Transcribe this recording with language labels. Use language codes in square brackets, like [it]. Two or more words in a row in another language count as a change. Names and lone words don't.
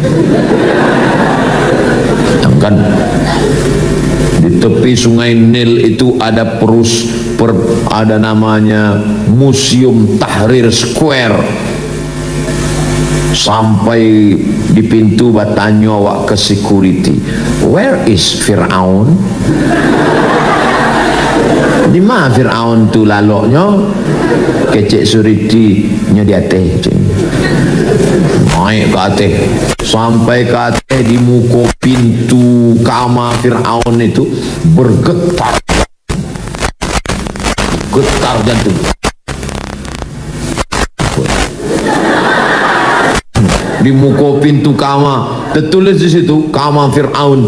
[id] Kan di tepi sungai Nil itu ada ada namanya Museum Tahrir Square. Sampai di pintu bertanya awak ke security, [en] where is [id] Fir'aun? [min] Di mana Fir'aun tu laloknya? Kecek security nya di atas. [id] Naik ke atas, sampai ke atas di muka pintu kamar Fir'aun itu bergetar jantung. Di muka pintu kamar tertulis di situ kamar Fir'aun.